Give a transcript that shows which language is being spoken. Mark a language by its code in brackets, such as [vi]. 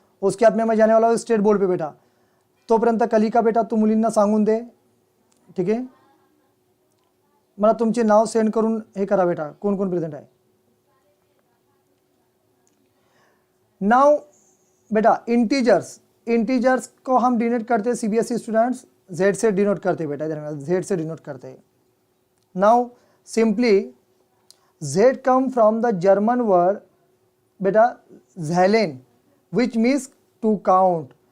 [hi] उसके बाद में मैं जाने वाला हूँ स्टेट बोर्ड पे बेटा। [mr] तोपर्यंत कलिका बेटा तू मुलींना सांगून दे, ठीक आहे। मला तुमचे नाव सेंड करून हे करा बेटा, कोण कोण प्रेझेंट आहे। [hi] नाउ बेटा इंटीजर्स, इंटीजर्स को हम डिनोट करते हैं CBSE स्टूडेंट्स Z से डिनोट करते हैं बेटा, इधर Z से डिनोट करते हैं। [en] Now simply Z come from the German word बेटा ज़ैलेन which means to count.